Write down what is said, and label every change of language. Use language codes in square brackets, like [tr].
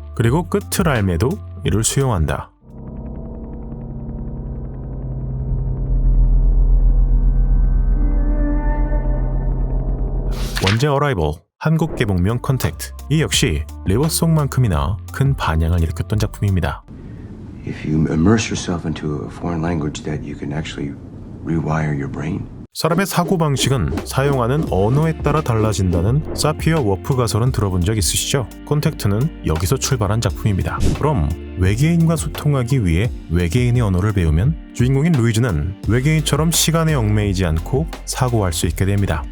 [ko] 그리고 끝을 알매도 이를 수용한다. 원제 어라이벌, 한국 개봉명 컨택트. 이 역시 리버송만큼이나 큰 반향을 일으켰던 작품입니다. [en] if you immerse yourself into a foreign language that you can actually rewire your brain. [ko] 사람의 사고방식은 사용하는 언어에 따라 달라진다는 사피어 워프 가설은 들어본 적 있으시죠? 콘택트는 여기서 출발한 작품입니다. 그럼 외계인과 소통하기 위해 외계인의 언어를 배우면 주인공인 루이즈는 외계인처럼 시간에 얽매이지 않고 사고할 수 있게 됩니다.